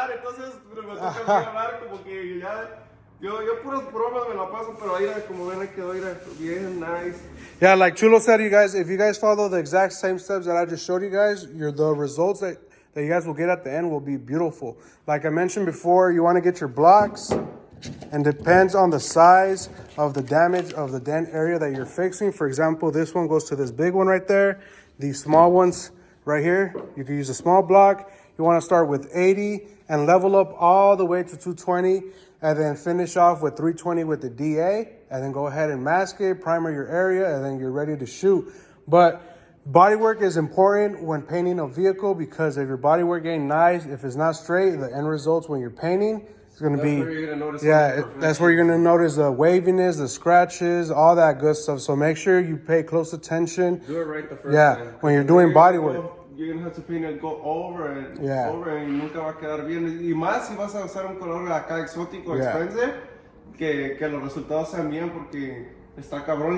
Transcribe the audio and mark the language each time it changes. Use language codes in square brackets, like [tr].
[es] Entonces me toca hablar como que ya yo puras bromas me la paso, pero ahí como ven que quedó bien nice. [en] Yeah, like Chulo said, you guys, if you guys follow the exact same steps that I just showed you guys, the results that you guys will get at the end will be beautiful. Like I mentioned before, you want to get your blocks, and depends on the size of the damage of the dent area that you're fixing. For example, this one goes to this big one right there. These small ones right here, you can use a small block. You want to start with 80 and level up all the way to 220, and then finish off with 320 with the DA, and then go ahead and mask it, primer your area, and then you're ready to shoot. But bodywork is important when painting a vehicle, because if your bodywork ain't nice, if it's not straight, the end results when you're painting, It's gonna That's be, where you're gonna notice that's where you're gonna notice the waviness, the scratches, all that good stuff. So make sure you pay close attention. Do it right the first time. When you're doing body work. You're gonna have to paint it, go over and Yeah. over, and [es] nunca va a quedar bien. Y más si vas a usar un color acá exótico, expensive, que los resultados sean bien, porque está cabrón.